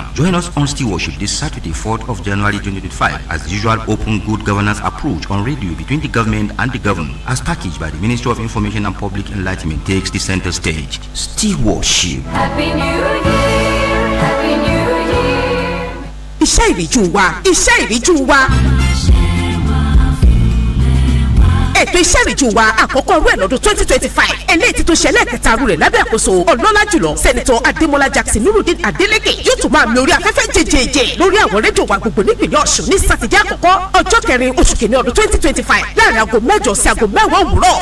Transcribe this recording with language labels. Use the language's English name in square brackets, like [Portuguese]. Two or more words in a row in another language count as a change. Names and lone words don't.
[English] Join us on Stewardship this Saturday, 4th of January 2025, as the usual open good governance approach on radio between the government and the governed, as packaged by the Ministry of Information and Public Enlightenment, takes the center stage. Stewardship. Happy New Year, Happy New Year. [Yoruba] Ise Iriju Wa, Ise Iriju Wa. Ètò Ise Iriju Wa àkọ́kọ́ rú ẹ̀ lọ́dún 2025 eléyìí tó ṣẹlẹ̀ kẹta rú rẹ̀ lábẹ́ àkóso ọlọ́lá jùlọ sẹ́nitọ́ Adémọ́lá Jackson Nurudeen Adeleke yóò tún máa mi orí afẹ́fẹ́ jẹjẹjẹ lórí àwọn rédíò wa gbogbo nípìnlẹ̀ Ọ̀ṣun ní sátidé àkọ́kọ́ ọjọ́ 4 oṣù kìíní ọdún 2025 láàrin aago 8 sí aago 10 òwúrọ̀.